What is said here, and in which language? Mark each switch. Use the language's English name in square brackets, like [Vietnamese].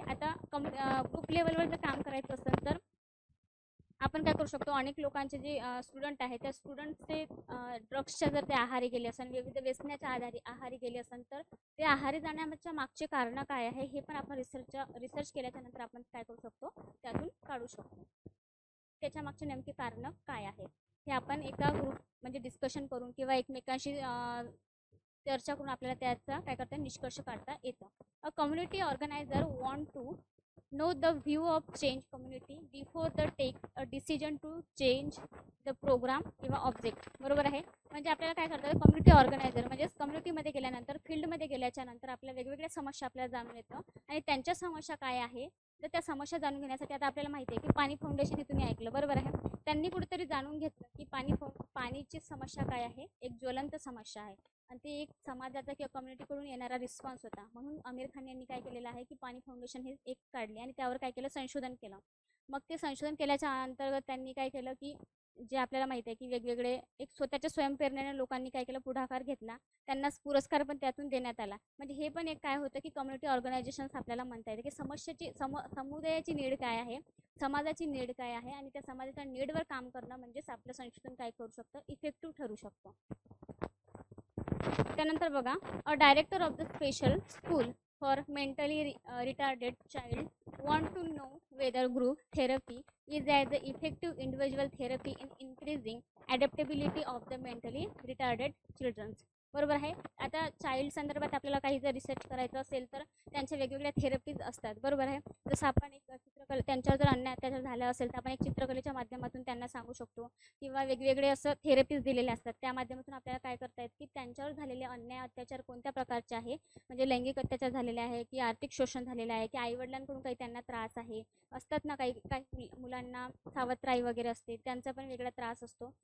[Marathi] आता ग्रुप लेवलवर जर काम करायचं असेल तर आपण काय करू शकतो, अनेक लोकांचे जे स्टुडंट आहेत त्या स्टुडंटचे ड्रग्सच्या जर ते आहारी गेले असेल, विविध व्यसनाच्या आहारी गेले असेल तर ते आहारी जाण्याच्या मागचे कारणं काय आहे हे पण आपण रिसर्च केल्याच्या नंतर आपण काय करू शकतो त्यातून काढू शकतो. त्याच्या मागचे नेमके कारणं काय आहेत हे आपण एका ग्रुप म्हणजे डिस्कशन करून किंवा एकमेकांशी चर्चा करून आपल्याला त्याचा काय करता निष्कर्ष काढता येतं. [English] a community organiser want to know the view of change community before the take a decision to change the program [Marathi] किंवा [English] Object. [Marathi] बरोबर आहे. म्हणजे आपल्याला काय करतात कम्युनिटी ऑर्गनायझर म्हणजे कम्युनिटीमध्ये गेल्यानंतर फील्डमध्ये गेल्याच्या नंतर आपल्या वेगवेगळ्या समस्या आपल्याला जाणून येतं आणि त्यांच्या समस्या काय आहे तर त्या समस्या जाणून घेण्यासाठी आता आपल्याला माहिती आहे की पाणी फाउंडेशन हे तुम्ही ऐकलं. बरोबर आहे. त्यांनी कुठेतरी जाणून घेतलं की पाणी पाणीची समस्या काय आहे, एक ज्वलंत समस्या आहे आणि ती एक समाजाचा किंवा कम्युनिटीकडून येणारा रिस्पॉन्स होता. म्हणून आमिर खान यांनी काय केलेलं आहे की पाणी फाउंडेशन हे एक काढले आणि त्यावर काय केलं, संशोधन केलं. मग ते संशोधन केल्याच्या अंतर्गत त्यांनी काय केलं की जे आपल्याला माहिती आहे की वेगवेगळे एक स्वतःच्या स्वयंप्रेरणेने लोकांनी काय केलं, पुढाकार घेतला. त्यांना पुरस्कार पण त्यातून देण्यात आला. म्हणजे हे पण एक काय होतं की कम्युनिटी ऑर्गनायझेशन्स आपल्याला म्हणता येते की समस्येची समुदायाची नीड काय आहे, समाजाची नीड काय आहे आणि त्या समाजाच्या नीडवर काम करणं म्हणजेच आपलं संशोधन काय करू शकतं, इफेक्टिव्ह ठरू शकतं. त्यानंतर बघा, [English] A director of the special school for mentally retarded child want to know whether group therapy is as an effective individual therapy in increasing adaptability of the mentally retarded children. [Marathi] बरोबर आहे. आता child संदर्भात आपल्याला काही जर research करायचं असेल तर त्यांच्या वेगवेगळ्या थेरपीज असतात. बरोबर आहे. जसं आपण एक चित्रकला, त्यांच्यावर जर अन्याय अत्याचार झाला असेल तर आपण एक चित्रकलेच्या माध्यमातून त्यांना सांगू शकतो किंवा वेगवेगळे असं थेरपीज दिलेले असतात. त्या माध्यमातून आपल्याला काय करता येत की त्यांच्यावर झालेले अन्याय अत्याचार कोणत्या प्रकारचे आहे, म्हणजे लैंगिक अत्याचार झालेले आहे की आर्थिक शोषण झालेलं आहे की आईवडिलांकडून काही त्यांना त्रास आहे, असतात ना काही काही मुलांना सावत्राई वगैरे असते, त्यांचा पण वेगळा त्रास असतो.